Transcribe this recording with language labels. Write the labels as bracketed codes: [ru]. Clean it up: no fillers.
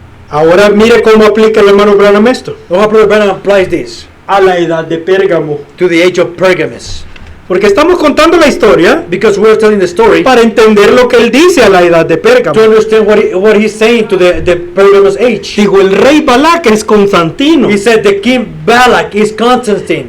[es] Ahora mire cómo aplica el hermano Branham esto [en] How Brother Branham applies this [es] a la edad de Pérgamo. [en] to the age of Pergamus. [es] Porque estamos contando la historia [en] Because we're telling the story [es] para entender lo que él dice a la edad de [en] to [es] Pérgamo. [en] understand what he's saying to the Pergamus age. [es] Digo, el rey Balak es Constantino, [en] He said the king Balak is Constantine